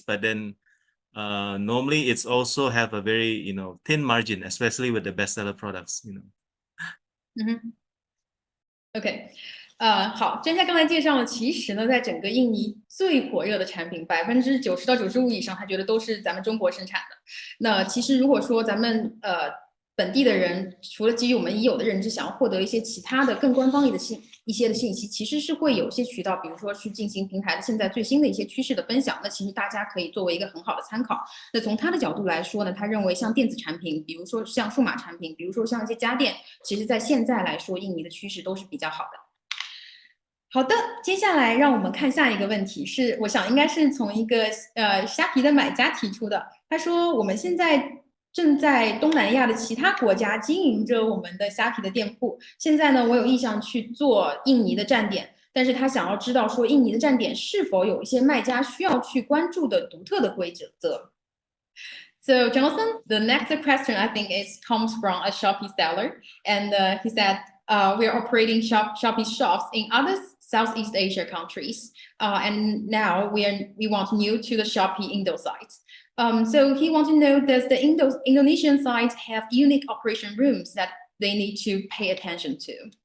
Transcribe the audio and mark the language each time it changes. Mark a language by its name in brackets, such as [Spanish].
[English] But then normally it's also have a very thin margin, especially with the bestseller products. [Chinese] OK，好，专家刚才介绍了，其实呢，在整个印尼最火热的产品，90%到95%以上，他觉得都是咱们中国生产的。那其实如果说咱们本地的人，除了基于我们已有的认知，想要获得一些其他的更官方的一些的信息，其实是会有一些渠道，比如说去进行平台的现在最新的一些趋势的分享。那其实大家可以作为一个很好的参考。那从他的角度来说呢，他认为像电子产品，比如说像数码产品，比如说像一些家电，其实在现在来说，印尼的趋势都是比较好的。好的，接下来让我们看下一个问题，我想应该是从一个虾皮的买家提出的。他说我们现在正在东南亚的其他国家经营着我们的虾皮的店铺。现在呢，我有意向去做印尼的站点，但是他想要知道说印尼的站点是否有一些卖家需要去关注的独特的规则。 [English] So Jonathan, the next question I think comes from a Shopee seller, and he said we are operating Shopee shops in other Southeast Asia countries, and now we want new to the Shopee Indo site. So he wants to know, does the Indonesian site have unique operation rooms that they need to pay attention to?